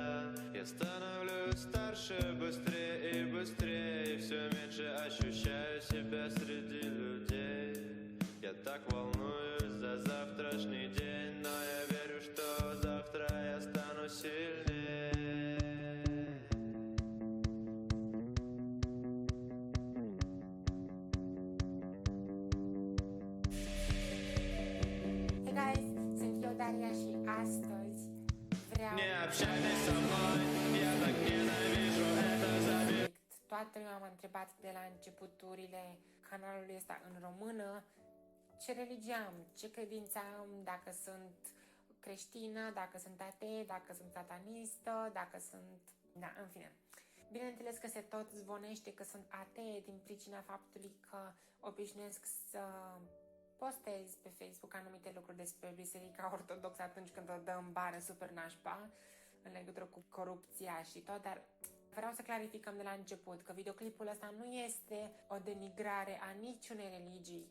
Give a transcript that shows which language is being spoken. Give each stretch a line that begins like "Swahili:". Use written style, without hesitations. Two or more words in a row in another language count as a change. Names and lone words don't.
Russian: Я становлюсь старше быстрее и быстрее, и все меньше ощущаю себя среди людей. Я так волнуюсь за завтрашний день, но я верю, что завтра я стану сильнее.
English: Hey guys,
Romanian: sunt eu Daria și astăzi vreau
Russian: Не общайтесь со мной, я так ненавижу это забить.
Romanian: Toată lumea m-a întrebat de la începuturile canalului ăsta în română ce religie am, ce credință am, dacă sunt creștină, dacă sunt atee, dacă sunt satanistă, dacă sunt... Da, în fine. Bineînțeles că se tot zvonește că sunt atee din pricina faptului că obișnuiesc să postez pe Facebook anumite lucruri despre Biserica Ortodoxă atunci când o dă în bară super nașpa în legătură cu corupția și tot, dar vreau să clarificăm de la început că videoclipul ăsta nu este o denigrare a niciunei religii.